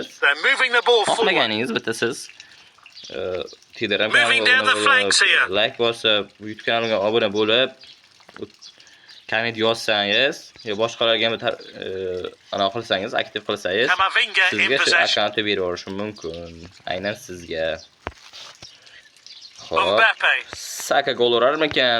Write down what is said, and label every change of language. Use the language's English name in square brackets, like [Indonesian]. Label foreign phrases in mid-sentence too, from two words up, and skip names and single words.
[English] They're moving the ball forward. [Uzbek] xohlaganingiz bitta siz Telegram [English] Moving down the flanks here. [Uzbek] like bosib, YouTube kanalimga obuna bo'lib, komment yozsangiz, yo boshqalarga ham ana qilsangiz, aktiv qilsangiz, [English] Kamavinga in [Uzbek] sizga shu [English] possession. [Uzbek] akkauntni berib yuborishim mumkin. Aynan sizga. Mbappe. Saka gol urarmikan?